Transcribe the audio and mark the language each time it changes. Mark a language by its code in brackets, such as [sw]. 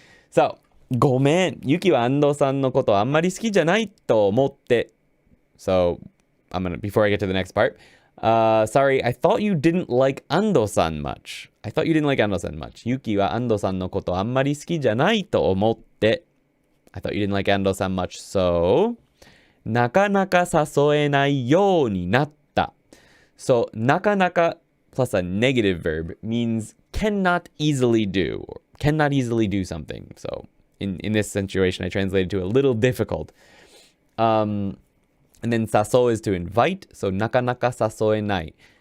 [ja] So, ごめん、ユキは安藤さんのことあんまり好きじゃないと思って。 [en] So, before I get to the next part, sorry, I thought you didn't like Ando-san much. I thought you didn't like Ando-san much. [ja] Yuki は Ando-san のことあんまり好きじゃないと思って。 [en] I thought you didn't like Ando-san much. [ja] So, なかなか誘えないようになった。 [en] So, なかなか plus a negative verb means cannot easily do or cannot easily do something. So, in this situation, I translated to a little difficult. And then 誘 is to invite, so [ja] なかなか誘えない.